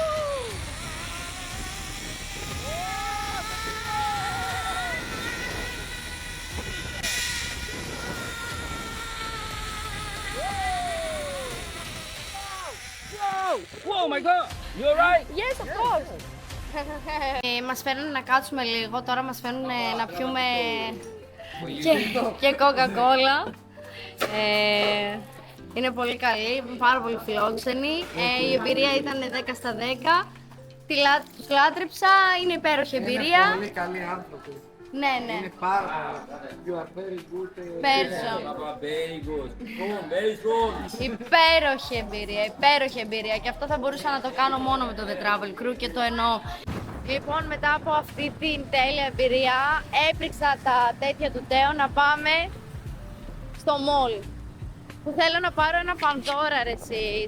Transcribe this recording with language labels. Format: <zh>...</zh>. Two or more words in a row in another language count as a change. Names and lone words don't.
<en>Oh my God, you alright? Yes, of course.</en> <el>Μας φέρνουν να κάτσουμε λίγο, τώρα μας φέρνουν να πιούμε και Coca-Cola. Είναι πολύ καλή, πάρα πολύ φιλόξενη. Η εμπειρία ήταν 10 στα 10. Τους λάτρεψα, είναι υπέροχη εμπειρία. Πολύ καλοί άνθρωποι. Ναι. Είναι πάρα πολύ.</el> <en>You are very good. Person. Very good. Oh, very good.</en> <el>Υπέροχη εμπειρία. Και αυτό θα μπορούσα να το κάνω μόνο με το The Travel Crew και το εννοώ. Λοιπόν, μετά από αυτή την τέλεια εμπειρία, έπρεξα τα τέτοια του Τέο να πάμε στο mall. Που θέλω να πάρω ένα πανδώρα ρε εσείς.</el>